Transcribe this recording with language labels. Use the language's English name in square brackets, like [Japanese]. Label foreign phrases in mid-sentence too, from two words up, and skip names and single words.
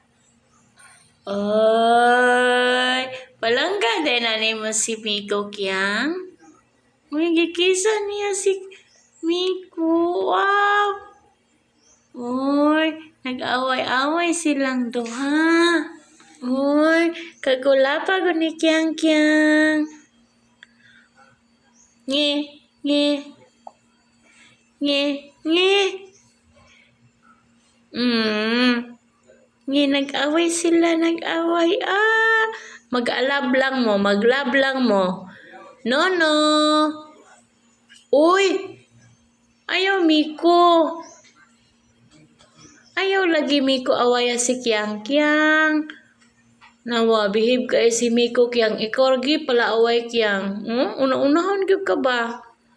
[Cebuano] Oy, palangga din na mo si Miko Kyang. Uy, gikisan niya si Miko. Wow. Uy, nag-away-away silang duha. Uy, kagulapa ko ni Kyang Kyang. Nge, nge. Nge, nge. Nag-away sila, nag-away. Mag-alab lang mo, maglab lang mo. No. Uy, ayaw Miko. Ayaw lagi Miko awaya si Kyang Kyang. Nawa, behave kay si Miko Kyang. Ikaw lagi pala away Kyang. Una-unahon gyud ka ba?